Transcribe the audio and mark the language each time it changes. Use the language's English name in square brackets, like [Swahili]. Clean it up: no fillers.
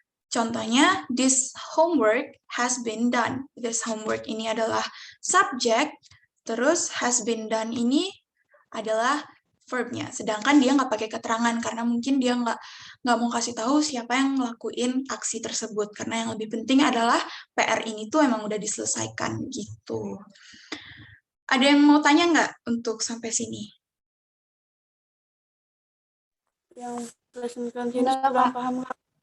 [English] Contohnya, this homework has been done. This homework [Indonesian] ini adalah subject, terus [English] has been done [Indonesian] ini adalah verb-nya. Sedangkan dia nggak pakai keterangan karena mungkin dia nggak mau kasih tahu siapa yang ngelakuin aksi tersebut. Karena yang lebih penting adalah PR ini tuh emang udah diselesaikan gitu. Ada yang mau tanya nggak untuk sampai sini? Yang present continuous kurang paham, Kak.